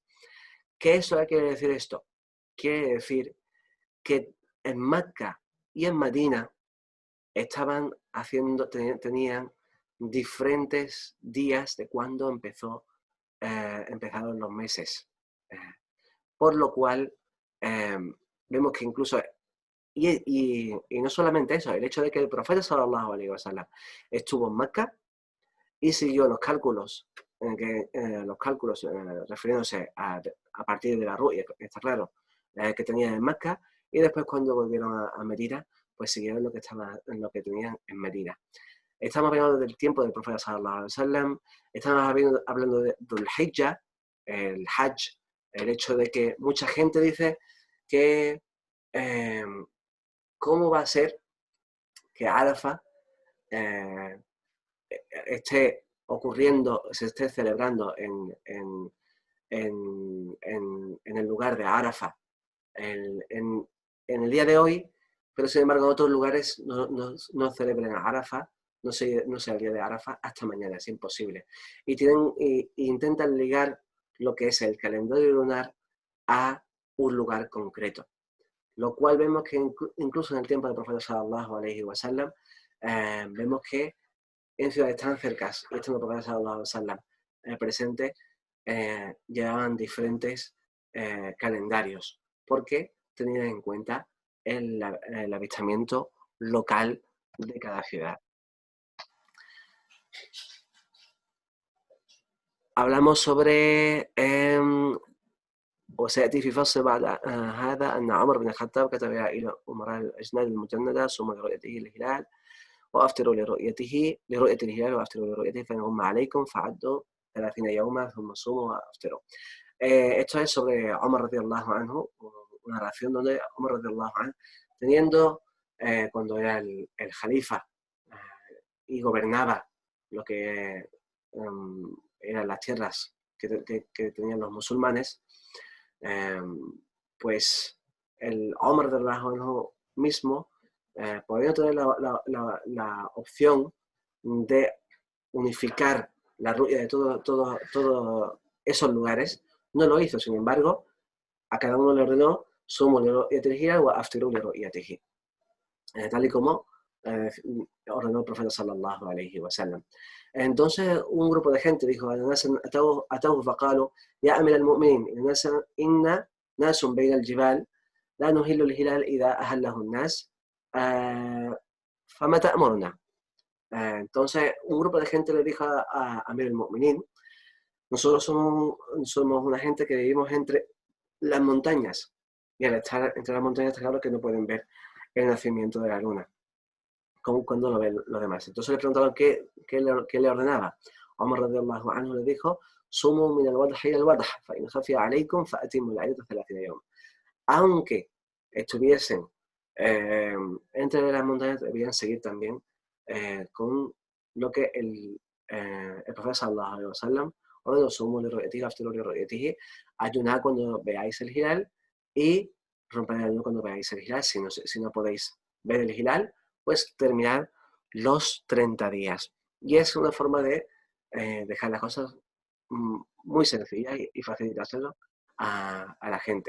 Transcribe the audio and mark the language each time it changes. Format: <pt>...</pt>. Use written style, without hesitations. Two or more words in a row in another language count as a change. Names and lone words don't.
<es>¿Qué eso quiere decir esto? Quiere decir que en Mecca y en Medina tenían diferentes días de cuando empezaron los meses. Por lo cual, vemos que incluso, y no solamente eso, el hecho de que el profeta</es> <ar>صلى الله عليه وسلم</ar> <es>estuvo en Mecca y siguió los cálculos, refiriéndose a partir de la ru'ya, está claro, que tenían en Mecca, y después cuando volvieron a Medina, pues siguieron lo que tenían en Medina. Estamos hablando del tiempo del profeta</es> <ar>صلى الله عليه وسلم,</ar> <es>estamos hablando de Dhul Hijjah, el Hajj, el hecho de que mucha gente dice que cómo va a ser que Arafat esté ocurriendo, se esté celebrando en el lugar de Arafat en el día de hoy, pero sin embargo en otros lugares no celebran a Arafat, no sea el día de Arafat hasta mañana, es imposible. Y intentan ligar lo que es el calendario lunar a un lugar concreto, lo cual vemos que incluso en el tiempo del profeta</es> <ar>صلى الله عليه وسلم,</ar> <es>vemos que en ciudades tan cercas, y estando el profeta</es> <ar>صلى الله عليه وسلم</ar> <es>presente, llevaban diferentes calendarios, porque tenían en cuenta el avistamiento local de cada ciudad. Hablamos sobre</es> <ar>وسيأتي في فصل بعد هذا أن عمر بن الخطاب كتب إلى أمراء الأجناد المجندة صوموا لرؤيته الهلال وأفطروا لرؤية الهلال وأفطروا لرؤيته فإن غم عليكم فعدوا 30 يوما ثم صوموا وأفطروا.</ar> <es>Esto es sobre Omar</es> <ar>رضي الله عنه,</ar> <es>una narración donde Omar</es> <ar>رضي الله عنه,</ar> <es>teniendo cuando era el jalifa y gobernaba lo que eran las tierras que tenían los musulmanes, pues el Omar</es> <ar>رضي الله عنه</ar> <es>mismo podía tener la opción de unificar la ruya de todos esos lugares. No lo hizo, sin embargo, a cada uno le ordenó</es> <ar>صوموا لرؤيته وأفطروا لرؤيته,</ar> <es>tal y como ordenó el profeta</es> <ar>صلى الله عليه وسلم.</ar> <es>Entonces un grupo de gente dijo:</es> <ar>أتوه فقالوا يا أمير المؤمنين إنا ناس بين الجبال لا نهل الهلال إذا أهله الناس فما تأمرونا.</ar> <es>Entonces un grupo de gente le dijo a</es> <ar>أمير المؤمنين:</ar> <es>nosotros somos una gente que vivimos entre las montañas, y al estar entre las montañas está claro que no pueden ver el nacimiento de la luna, como cuando lo ven los demás. Entonces le preguntaron qué le ordenaba. Omar</es> <ar>رضي الله عنه</ar> <es>le dijo:</es> <ar>صوموا من الوضح إلى الوضح فإن خفي عليكم فأتموا العدة 30 يوم.</ar> <es>Aunque estuviesen entre las montañas, debían seguir también con lo que el profeta</es> <ar>صلى الله عليه وسلم</ar> <es>ordenó:</es> <ar>صوموا لرؤيته أفطروا لرؤيته,</ar> <es>ayunad cuando veáis el hilal y romped el ayuno cuando veáis el hilal. Si no podéis ver el hilal, pues terminad los 30 días. Y es una forma de dejar las cosas muy sencillas y facilitárselo a la gente.</es>